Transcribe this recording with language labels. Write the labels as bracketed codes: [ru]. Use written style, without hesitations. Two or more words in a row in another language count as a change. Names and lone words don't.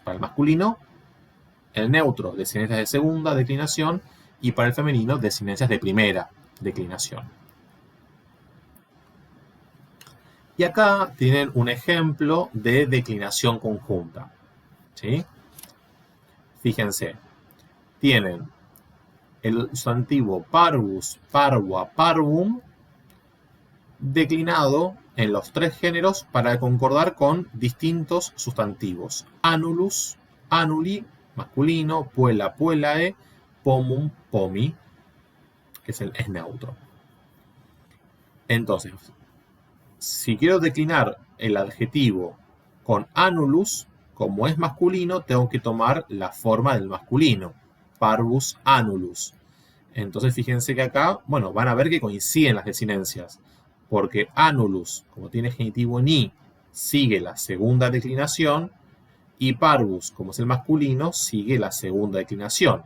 [es] Para el masculino, el neutro, desinencias de segunda declinación, y para el femenino, desinencias de primera declinación. Y acá tienen un ejemplo de declinación conjunta. ¿Sí? Fíjense, tienen el sustantivo [la] parvus, parva, parvum, [es] declinado en los tres géneros para concordar con distintos sustantivos. [la] Anulus, anuli, masculino, puella, puellae, pomum, pomi, [es] que es neutro. Entonces, si quiero declinar el adjetivo con anulus, como es masculino, tengo que tomar la forma del masculino, [la] parvus anulus. [es] Entonces, fíjense que acá, bueno, van a ver que coinciden las desinencias, porque anulus, como tiene genitivo en i, sigue la segunda declinación, y parvus, como es el masculino, sigue la segunda declinación.